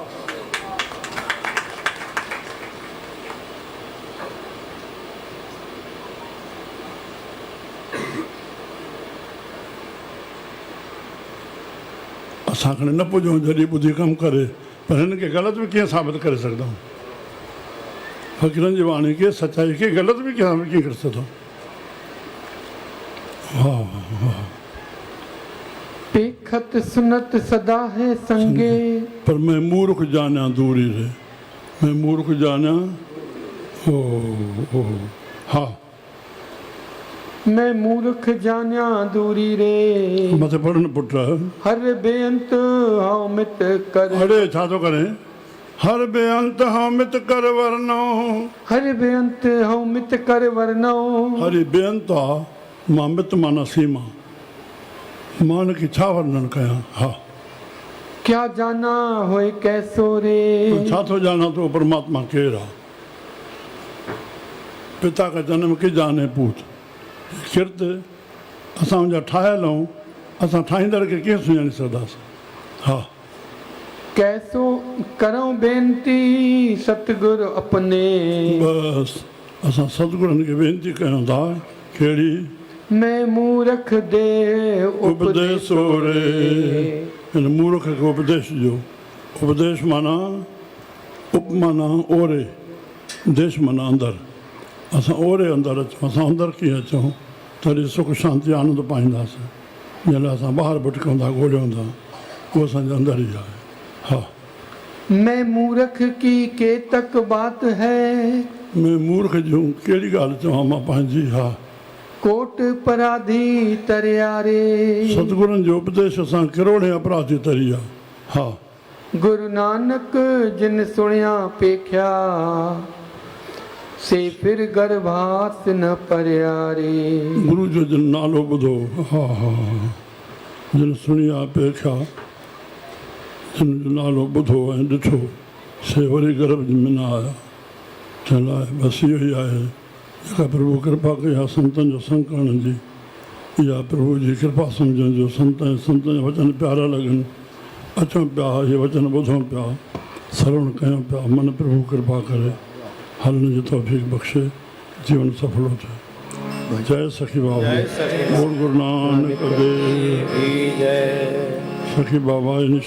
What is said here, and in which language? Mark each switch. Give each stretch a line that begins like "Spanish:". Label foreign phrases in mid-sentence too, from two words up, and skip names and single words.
Sindhi: असां खणी न पुॼूं जॾहिं ॿुधी कमु करे पर हिन खे ग़लति बि कीअं साबित करे सघंदा आहियूं फ़क़ीरनि जी वाणी खे सचाई खे ग़लति बि कीअं करे सघंदा वाह वाह
Hindi: पेखत सुनत सदा है संगे पर मैं मूर्ख जाना दूरी रे मैं मूर्ख जाना ओ हा मैं मूर्ख जान्या दूरी रे
Sindhi: मथे पढ़न पुट
Hindi: हर बेअंत हाउ मित कर
Sindhi: अरे छा थो करे
Hindi: हर बेअंत हाउ मित कर वरनो हर बेअंत हाउ मित कर वरनो
Sindhi: हरि बेअंत आहे मां मित माना सीमा मां हुनखे छा वर्णन कयां हा
Hindi: क्या जाना होए कैसो रे
Sindhi: छा थो ॼाणा थो परमात्मा केरु आहे
Hindi: पिता का जन्म की जाने पूत
Sindhi: किरत असां उनजा ठाहियल आहियूं असां ठाहींदड़ खे कीअं सुञाणे सघंदासीं। हा
Hindi: कैसो करूं बेनती सतगुरु अपने
Sindhi: बसि असां सतगुरनि खे वेनती कयूं था कहिड़ी
Hindi: मैं मूर्ख दे
Sindhi: उपदेश रे हिन मूर्ख खे उपदेश ॾियो। उपदेश माना उपमाना ओरे देश माना अंदरि असां ओरे अंदरि अचूं असां अंदरि कीअं अचूं तॾहिं सुख शांति आनंद पाईंदासीं जंहिं लाइ असां ॿाहिरि भटकूं था ॻोल्हियूं था उहो असांजे अंदरि ई आहे। हा
Hindi: मैं मूर्ख की केतक बात है
Sindhi: मैं मूर्ख जूं कहिड़ी ॻाल्हि चवां मां पंहिंजी। हा
Hindi: कोट पराधी तरियारे
Sindhi: सतगुरनि जो उपदेश असां किरोड़े अपराधी तरी आहे। हा
Hindi: गुरु नानक जिन सुणिया पेख्या से फिर गर्भास न परियारे
Sindhi: गुरु जो जिन नालो ॿुधो हा हा जिन सुणी आहे पेख्या जिन जो नालो ॿुधो ऐं ॾिठो से वरी गर्भ में न आया तंहिं लाइ बसि इहो ई आहे जेका प्रभु कृपा कई आहे संतनि जो संग करण जी इहा प्रभु जी कृपा सम्झण जो संत ऐं संतनि जा वचन प्यारा लॻनि अचूं पिया इहे वचन ॿुधूं पिया श्रवण कयूं पिया मन प्रभु कृपा करे हलण जी तौफ़ीक़ बख़्शे जीवन सफलो थिए।
Hindi: जय सखी बाबा बोल गुरु नानक देव की जय। सखी बाबा इन